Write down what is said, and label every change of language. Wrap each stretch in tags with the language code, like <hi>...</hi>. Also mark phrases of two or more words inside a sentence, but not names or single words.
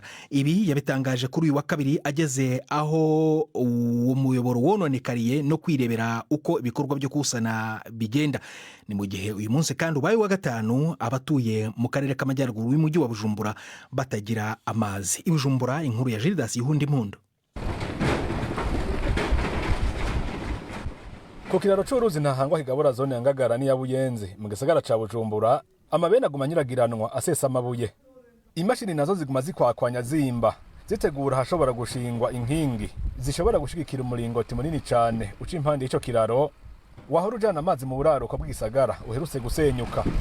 <rw>Ibi yabitangaje kuri uyu wa kabiri ageze aho umuyoboro wononekariye no kwirebera uko ibikorwa byo kusana bigenda. Ni mu gihe uyu munsi kandi ubaye wa gatanu abatuye mu karere k'amajyaruguru y'umujyi wa Bujumbura batagira amazi. I Bujumbura, inkuru ya Gildas Ihundimpundu.</rw> <rn>Ku kiraro c'uruzi ntahangwa kigabura zone ya Ngagara ni ya Buyenzi mu gisagara ca Bujumbura, amabene aguma nyiragiranwa asesa amabuye. Imashini nazo ziguma zikwakwanya zimba zitegura hashobora gushingwa inkingi zishobora gushigikira umuringoti munini cyane uca impande y'ico kiraro wahora ujana amazi mu buraruko bw'isagara uherutse gusenyuka.</rn>